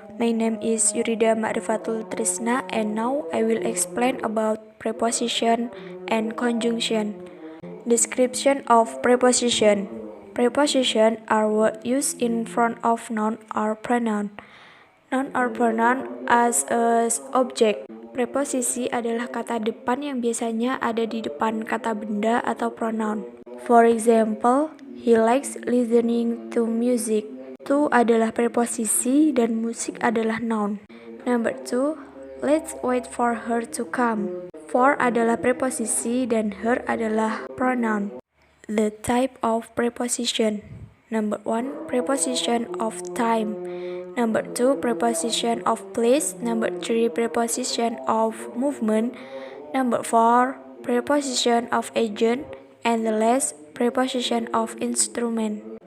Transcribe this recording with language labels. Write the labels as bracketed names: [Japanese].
[English] My name is Yurida Ma'rifatul Trisna and now I will explain about preposition and conjunction. Description of preposition. Preposition are words used in front of noun or pronoun. Noun or pronoun as object. [Indonesian] Preposisi adalah kata depan yang biasanya ada di depan kata benda atau pronoun. [English] For example, he likes listening to music. [Indonesian] To adalah preposisi dan musik adalah noun. [English] Number 2, let's wait for her to come. [Indonesian] For adalah preposisi dan her adalah pronoun. [English] The type of preposition. Number 1, preposition of time. Number 2, preposition of place. Number 3, preposition of movement. Number 4, preposition of agent. And the last, preposition of instrument.